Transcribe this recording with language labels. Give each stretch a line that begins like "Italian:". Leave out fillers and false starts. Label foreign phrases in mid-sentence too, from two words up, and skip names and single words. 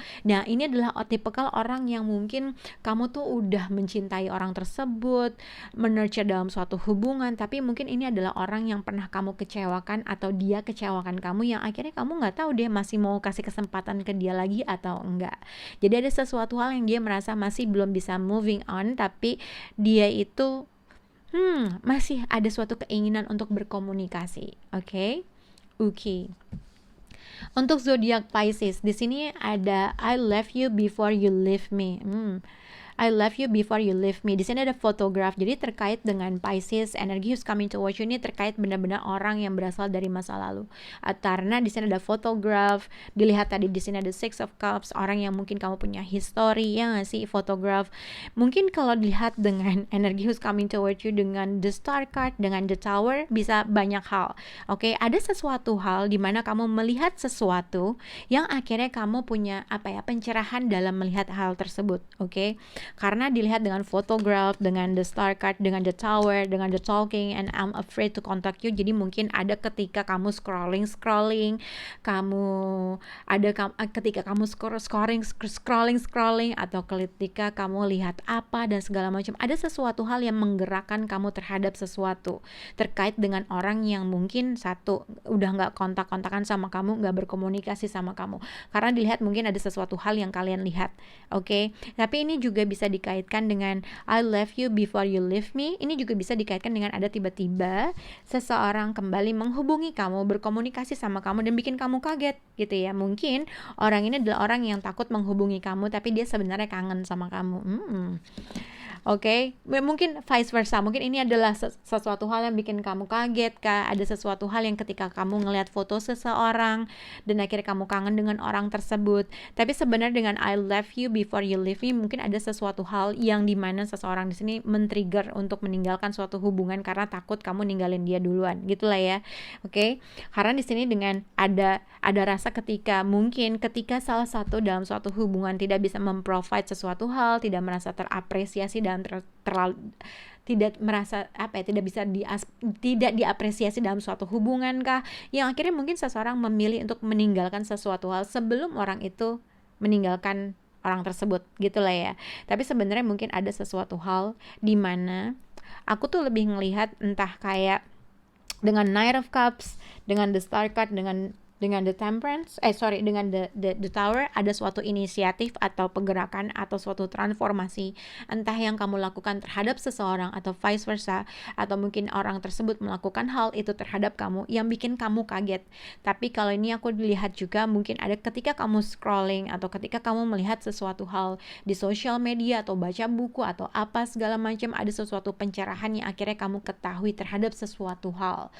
Indonesian: Nah, ini adalah tipikal orang yang mungkin kamu tuh udah mencintai orang tersebut, menurture dalam suatu hubungan, tapi mungkin ini adalah orang yang pernah kamu kecewakan atau dia kecewakan kamu, yang akhirnya kamu nggak tahu dia masih mau kasih kesempatan ke dia lagi atau enggak. Jadi ada sesuatu hal yang dia merasa masih belum bisa
English: moving on,
Indonesian: tapi dia itu masih ada suatu keinginan untuk berkomunikasi. Oke. Untuk zodiak Pisces, di sini ada
English: I love you before you leave me. I love you before you leave me.
Indonesian: Di sini ada photograph. Jadi terkait dengan Pisces, energi
English: who's coming towards you
Indonesian: ini terkait benar-benar orang yang berasal dari masa lalu. Karena di sini ada photograph. Dilihat tadi di sini ada Six of Cups, orang yang mungkin kamu punya history, ya nggak sih, photograph. Mungkin kalau dilihat dengan energi
English: who's coming towards you
Indonesian: dengan the Star card, dengan the Tower, bisa banyak hal. Oke, ada sesuatu hal di mana kamu melihat sesuatu yang akhirnya kamu punya pencerahan dalam melihat hal tersebut. Oke. Karena dilihat dengan photograph, dengan the Star card, dengan the Tower, dengan the Talking,
English: and I'm afraid to contact you.
Indonesian: Jadi mungkin ada ketika kamu scrolling, ketika kamu scrolling, atau ketika kamu lihat apa dan segala macam. Ada sesuatu hal yang menggerakkan kamu terhadap sesuatu terkait dengan orang yang mungkin satu udah nggak kontak-kontakan sama kamu, nggak berkomunikasi sama kamu. Karena dilihat mungkin ada sesuatu hal yang kalian lihat. Oke. Tapi ini juga bisa dikaitkan dengan
English: I love you before you leave me.
Indonesian: Ini juga bisa dikaitkan dengan ada tiba-tiba seseorang kembali menghubungi kamu, berkomunikasi sama kamu dan bikin kamu kaget gitu ya. Mungkin orang ini adalah orang yang takut menghubungi kamu, tapi dia sebenarnya kangen sama kamu. Oke, mungkin
English: vice versa.
Indonesian: Mungkin ini adalah sesuatu hal yang bikin kamu kaget, kah? Ada sesuatu hal yang ketika kamu ngelihat foto seseorang dan akhirnya kamu kangen dengan orang tersebut. Tapi sebenarnya dengan
English: I love you before you leave me,
Indonesian: mungkin ada sesuatu hal yang dimana seseorang di sini men-trigger untuk meninggalkan suatu hubungan karena takut kamu ninggalin dia duluan, gitulah ya. Oke, karena di sini dengan ada rasa ketika salah satu dalam suatu hubungan tidak bisa memprovide sesuatu hal, tidak merasa terapresiasi dan tidak merasa tidak diapresiasi dalam suatu hubungan kah, yang akhirnya mungkin seseorang memilih untuk meninggalkan sesuatu hal sebelum orang itu meninggalkan orang tersebut, gitulah ya. Tapi sebenarnya mungkin ada sesuatu hal di mana aku tuh lebih ngelihat entah kayak dengan Knight of Cups, dengan the Star card, dengan the Temperance, dengan the Tower, ada suatu inisiatif atau pergerakan atau suatu transformasi entah yang kamu lakukan terhadap seseorang atau
English: vice versa,
Indonesian: atau mungkin orang tersebut melakukan hal itu terhadap kamu yang bikin kamu kaget. Tapi kalau ini aku lihat juga mungkin ada ketika kamu scrolling atau ketika kamu melihat sesuatu hal di sosial media atau baca buku atau apa segala macam, ada sesuatu pencerahan yang akhirnya kamu ketahui terhadap sesuatu hal.